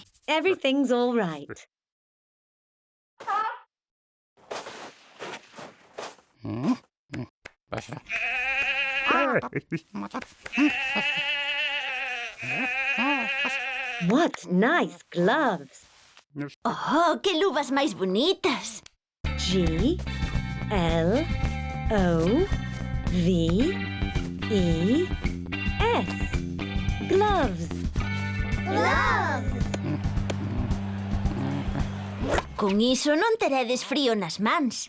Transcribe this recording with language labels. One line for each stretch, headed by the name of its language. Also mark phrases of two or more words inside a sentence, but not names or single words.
English: Everything's all right. What nice gloves.
Galician: Oh, que luvas máis bonitas.
English: G-L-O-V-E-S. Gloves. Gloves!
Galician: Con iso non teredes frío nas mans.